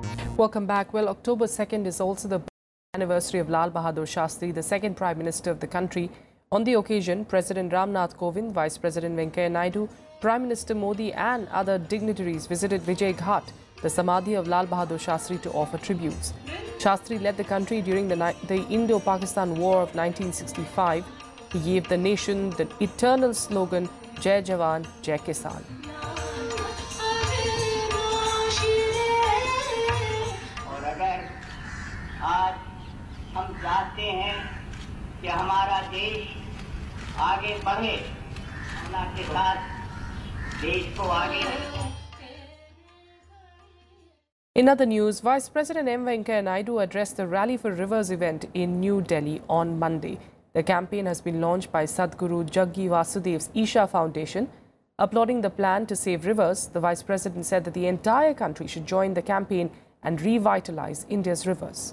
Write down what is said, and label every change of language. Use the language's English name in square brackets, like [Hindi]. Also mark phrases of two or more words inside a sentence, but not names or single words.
[English] Welcome back. Well, October 2nd is also the anniversary of Lal Bahadur Shastri, the second Prime Minister of the country. On the occasion, President Ramnath Kovind, Vice President Venkaiah Naidu, Prime Minister Modi and other dignitaries visited Vijay Ghat, the Samadhi of Lal Bahadur Shastri, to offer tributes. Shastri led the country during the Indo-Pakistan War of 1965. He gave the nation the eternal slogan, [Hindi] जय जवान, जय किसान. आज हम चाहते हैं कि हमारा देश आगे बढ़े, अपना के साथ देश को आगे। [English] In other news, Vice President M. Venkaiah Naidu addressed the Rally for Rivers event in New Delhi on Monday. The campaign has been launched by Sadhguru Jaggi Vasudev's Isha Foundation. Applauding the plan to save rivers, the Vice President said that the entire country should join the campaign and revitalize India's rivers.